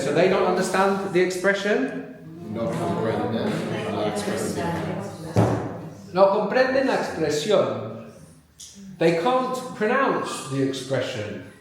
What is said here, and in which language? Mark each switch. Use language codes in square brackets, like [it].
[en] So they don't understand the expression? [es] No comprenden la expresión. No comprenden la expresión. [en] They can't pronounce the expression.